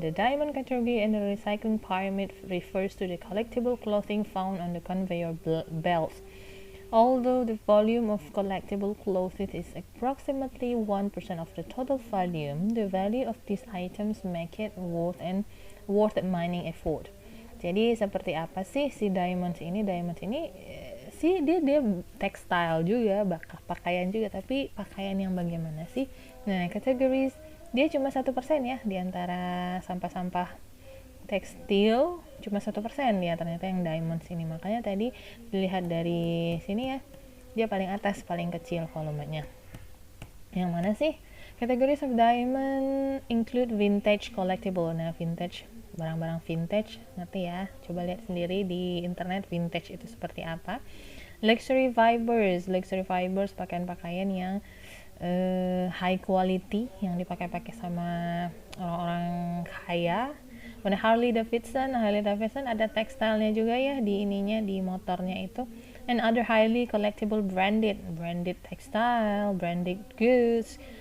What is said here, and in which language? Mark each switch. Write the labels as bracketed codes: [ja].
[en] The diamond category in the recycling pyramid refers to the collectible clothing found on the conveyor belts. Although the volume of collectible clothing is approximately 1% of the total volume, the value of these items make it worth mining effort. [id] Jadi seperti apa sih si diamonds ini? Diamonds ini sih dia tekstil juga, pakaian juga, tapi pakaian yang bagaimana sih? Nah, kategoris dia cuma 1% ya di antara sampah-sampah tekstil, cuma 1% ya ternyata yang diamonds ini. Makanya tadi dilihat dari sini ya, dia paling atas, paling kecil volumenya. Yang mana sih? [en] Categories of diamond include vintage collectible. [id] Nah, vintage, barang-barang vintage, ngerti ya? Coba lihat sendiri di internet vintage itu seperti apa. Luxury fibers pakaian-pakaian yang high quality, yang dipakai-pakai sama orang-orang kaya. Kemudian Harley Davidson ada tekstilnya juga ya di ininya, di motornya itu. [en] And other highly collectible branded textile, branded goods.